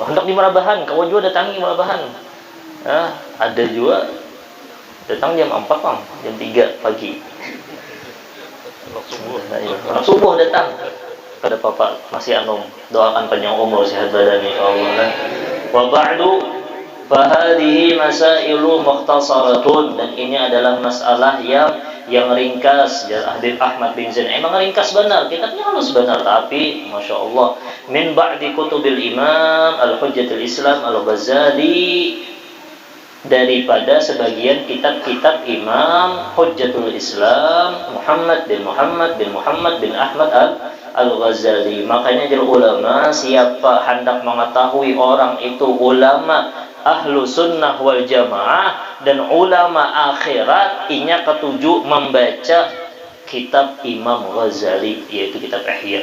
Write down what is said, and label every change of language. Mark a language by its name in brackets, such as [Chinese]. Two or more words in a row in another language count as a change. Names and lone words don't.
[Banjar] Hendak di Marabahan, kau juga datangi Marabahan. Ada juga datang jam 4 Bang, jam 3 pagi. Subuh datang pada Bapak masih Anum, doakan panjang umur sehat badan insyaallah. [Arabic] وبعد فهذه مسائل مختصرة, [Indonesian] dan ini adalah masalah yang ringkas. [Banjar] Habib Ahmad bin Zain emang ringkas benar, kitabnya halus benar, tapi [Arabic] ما شاء الله من بعض كتب الإمام حجة الإسلام الغزالي, [Banjar] daripada sebagian kitab-kitab Imam Hujjatul Islam Muhammad bin Ahmad Al-Ghazali. Makanya jadi ulama, siapa hendak mengetahui orang itu ulama [Arabic] أهل السنة والجماعة [Banjar] dan ulama akhirat, inya ketujuh membaca kitab Imam Ghazali, yaitu kitab Ihya.